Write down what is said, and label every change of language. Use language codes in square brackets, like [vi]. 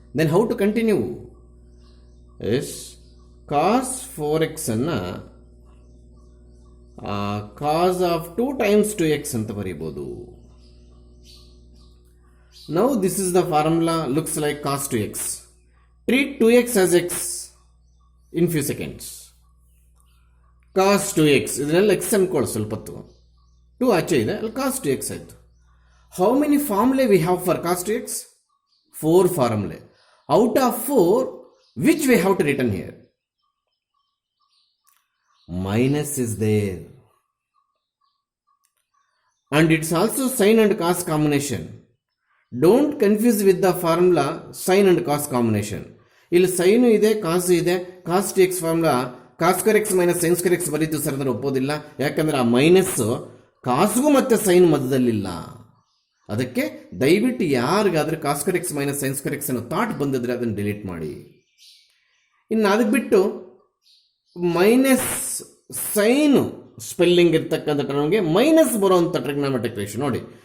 [en] Then how to continue? Yes, cos 4x anna cos of 2 times 2x [kn] anta baribodu. [en] Now this is the formula, looks like cos 2x. Treat 2x as x in few seconds. [kn] Cos 2x ಇದನ್ನೆಲ್ಲ x ಅನ್ಕೊಳ್ಳಿ ಸ್ವಲ್ಪ ಹೊತ್ತು. 2 ಆಚೆ ಇದೆ, ಅಲ್ಲಿ cos 2x ಆಯಿತು. [en] How many formulae we have for cos 2x? 4 formulae. Out of 4, which we have to written here? Minus is there. And it's also sin and cos combination. Don't confuse with the formula sin and cos combination. [kn] ಇಲ್ಲಿ sign ಇದೆ, ಕಾಸು ಇದೆ. cos 2x formula cos square x minus sin square x ಬರೀತು sir ಅಂದ್ರೆ ಒಪ್ಪೋದಿಲ್ಲ. ಯಾಕಂದ್ರೆ ಆ minus ಕಾಸ್ಗೂ ಮತ್ತೆ sign ಮಧ್ಯದಲ್ಲಿಲ್ಲ. ಅದಕ್ಕೆ ದಯವಿಟ್ಟು ಯಾರಿಗಾದ್ರೆ cos square x minus sin square x ಅನ್ನೋ ಥಾಟ್ ಬಂದಿದ್ರೆ ಅದನ್ನು ಡಿಲೀಟ್ ಮಾಡಿ. ಇನ್ನು ಅದಕ್ಕೆ ಬಿಟ್ಟು ಮೈನಸ್ ಸೈನ್ ಸ್ಪೆಲ್ಲಿಂಗ್ ಇರ್ತಕ್ಕಂಥ ನಮಗೆ ಮೈನಸ್ ಬರುವಂಥ ಟ್ರಿಗ್ನೋಮೆಟ್ರಿಕ್ ರೇಷಿಯೋ ನೋಡಿ.